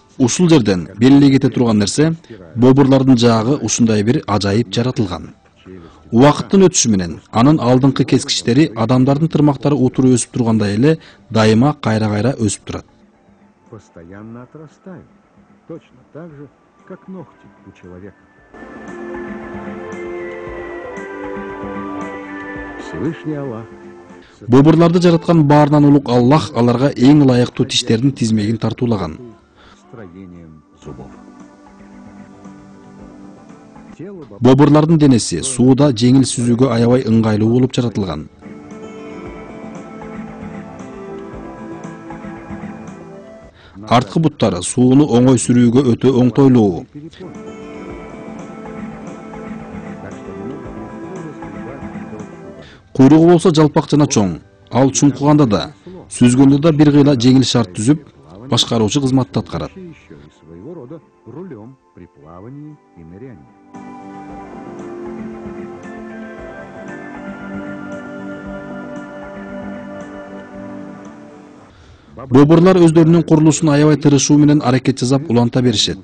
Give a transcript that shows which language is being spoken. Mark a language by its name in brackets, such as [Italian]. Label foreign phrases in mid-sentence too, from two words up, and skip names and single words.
[Kyrgyz] Ушул жерден белгилей кете турган нерсе, бобурлардын жаагы ушундай бир ажайып жаратылган. Убакыттын өтүшү менен анын алдыңкы кескичтери адамдардын тырмактары утуру өсүп тургандай эле дайыма кайра-кайра өсүп турат. [Russian] Постоянно отрастают, точно так же, как ногти у человека. Всевышний Аллах [Kyrgyz] Бобурларды жараткан баарынан улук Аллах аларга эң ылайыктуу тиштердин тизмегин тартуулаган. [Russian] строением зубов. Тело бобра [Kyrgyz] Бобурлардын денеси сууда жеңил сүзүүгө аябай ыңгайлуу болуп жаратылган. Арткы буттары сууну оңой сүрүүгө өтө оңтойлуу. [Russian] перепон. Так что не могут легко разбивать толщу воды. [Kyrgyz] Куйругу болсо жалпак жана чоң. Ал чуңкуганда да, сүзгөндө да бир кыйла жеңил шарт түзүп, башкаруучу кызматты аткарат. [Russian] Еще и своего рода рулем при плавании и нырянии. [Kyrgyz] Бобурлар өздөрүнүн курулушун аябай тырышуу менен аракет жасап уланта беришет.